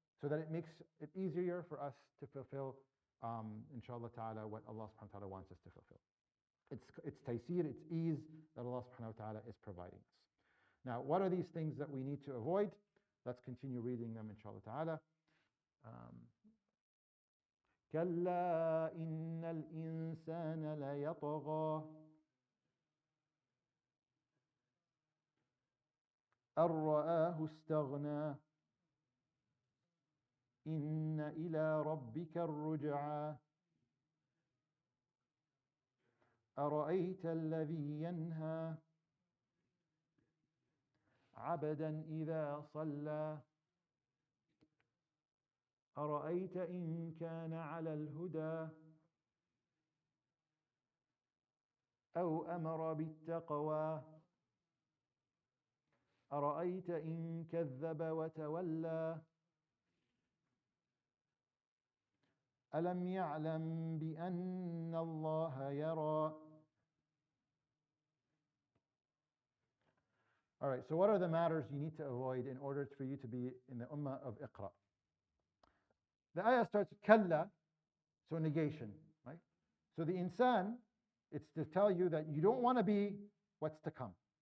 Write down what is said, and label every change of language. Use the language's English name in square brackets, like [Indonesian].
[English] So that it makes it easier for us to fulfill, inshallah ta'ala, what Allah subhanahu wa ta'ala wants us to fulfill. It's tayseer, it's ease that Allah subhanahu wa ta'ala is providing us. Now, what are these things that we need to avoid? Let's continue reading them, inshallah ta'ala. [Arabic] كلا إن الإنسان ليطغى أن رآه استغنى إن إلى ربك الرجعى أرأيت الذي ينهى عبدا إذا صلى أرأيت إن كان على الهدى أو أمر بالتقوى أرأيت إن كذب وتولى ألم يعلم بأن الله يرى. [English] All right, so what are the matters you need to avoid in order for you to be in the ummah of Iqra? The ayah starts kalla, so negation, right? So the insan, it's to tell you that you don't want to be what's to come.